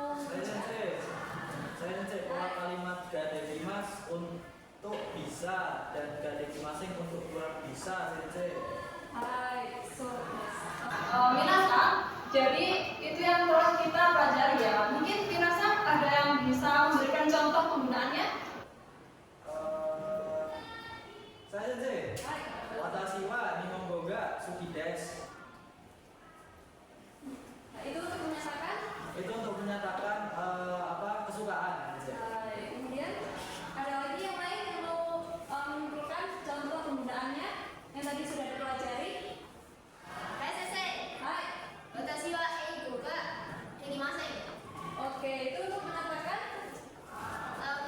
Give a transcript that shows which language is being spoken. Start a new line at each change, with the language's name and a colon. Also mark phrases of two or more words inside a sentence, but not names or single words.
Indonesian: Saya sensei pola kalimat
Japanese: ができます
Indonesian: untuk bisa dan
Japanese: ができません
Indonesian: untuk kurang bisa sensei.
Japanese: はい、皆さん,
Indonesian: jadi itu yang telah kita pelajari ya. Mungkin minasan ada yang bisa memberikan contoh penggunaannya? Saya sensei. Hai.
Japanese: 私は日本語が好きです.
Indonesian: Nah, itu untuk menyatakan. Itu untuk menyatakan kesukaan sensei. Kemudian ada lagi yang lain yang mau mengumpulkan contoh penggunaannya yang tadi sudah dipelajari.
Japanese: はい、先生. Hai. 私は英語ができません.
Indonesian: Oke, itu untuk menyatakan